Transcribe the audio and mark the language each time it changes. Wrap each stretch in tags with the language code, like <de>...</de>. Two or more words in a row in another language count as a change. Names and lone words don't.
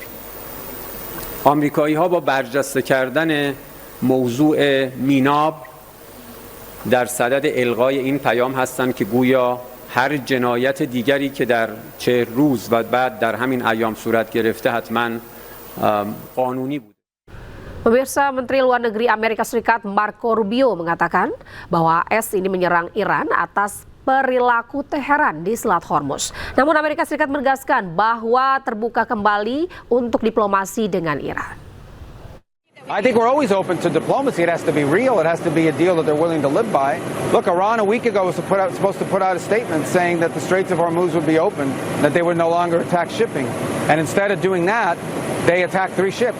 <fa>آمریکایی ها با برجسته کردن موضوع میناب در صدد الغای این پیام هستند که گویا هر جنایت دیگری که در 40 روز و بعد در همین ایام صورت گرفته حتما قانونی بود.</fa> <id>Pemirsa, Menteri Luar Negeri Amerika Serikat Marco Rubio mengatakan bahwa AS ini menyerang Iran atas perilaku Teheran di Selat Hormuz. Namun Amerika Serikat menegaskan bahwa terbuka kembali untuk diplomasi dengan Iran.</id> <en>I think we're always open to diplomacy. It has to be real. It has to be a deal that they're willing to live by. Look, Iran a week ago was supposed to put out a statement saying that the Straits of Hormuz would be open, that they would no longer attack shipping. And instead of doing that, they attacked 3 ships.</en>